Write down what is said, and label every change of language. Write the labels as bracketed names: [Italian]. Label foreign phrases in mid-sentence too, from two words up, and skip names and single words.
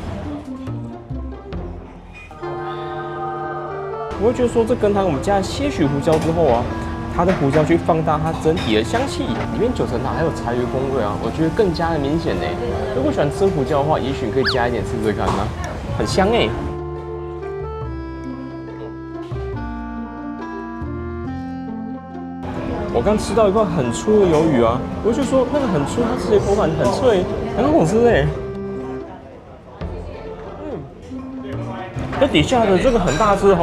[Chinese] 我會覺得說，這羹湯我們加了些許胡椒之後啊，它的胡椒去放大它整體的香氣，裡面九層塔還有柴魚風味啊，我覺得更加的明顯呢。如果喜歡吃胡椒的話，也許可以加一點試試看啊，很香哎。我剛吃到一塊很粗的魷魚啊，我就說那個很粗，它吃起來口感很脆，很好吃哎。這底下的這個很大隻，好